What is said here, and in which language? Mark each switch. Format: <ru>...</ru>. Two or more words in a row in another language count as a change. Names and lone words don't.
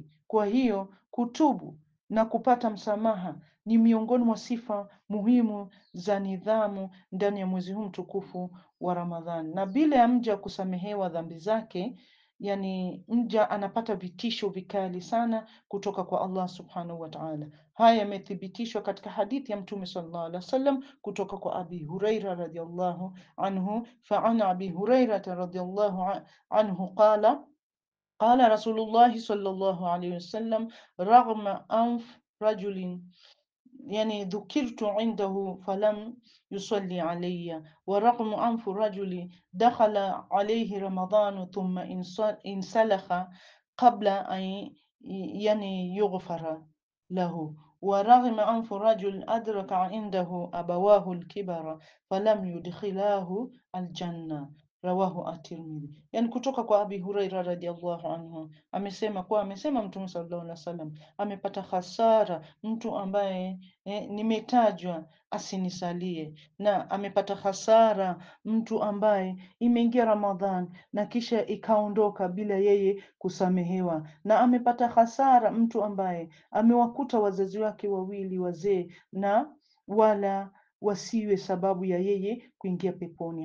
<sw>Kwa hiyo kutubu na kupata msamaha ni miongoni mwa sifa muhimu za nidhamu ndani ya mwezi huu mtukufu wa Ramadhani. Na bila ya mja kusamehewa dhambi zake, mja anapata vitisho vikali sana kutoka kwa Allah</sw> <ar>سبحانه وتعالى.</ar> <sw>Haya yamethibitishwa katika hadithi ya Mtume</sw> <ar>صلى الله عليه وسلم</ar> <sw>kutoka kwa Abi Huraira</sw> <ar>رضي الله عنه. فعن أبي هريرة رضي الله عنه قال رسول الله صلى الله عليه وسلم رغم أنف رجل ذكرت عنده فلم يصل علي ورغم أنف رجل دخل عليه رمضان ثم انسلخ قبل أن يغفر له ورغم أنف رجل أدرك عنده أبواه الكبر فلم يدخلاه الجنة رواه الترمذي.</ar> <sw>Kutoka kwa Abi Huraira</sw> <ar>رضي الله عنه</ar> <sw>amesema Mtume</sw> <ar>صلى الله عليه وسلم,</ar> <sw>amepata hasara mtu ambaye nimetajwa asinisalie, na amepata hasara mtu ambaye imeingia Ramadhan na kisha ikaondoka bila yeye kusamehewa, na amepata hasara mtu ambaye amewakuta wazazi wake wawili wazee na wala wasiwe sababu ya yeye kuingia peponi.</sw>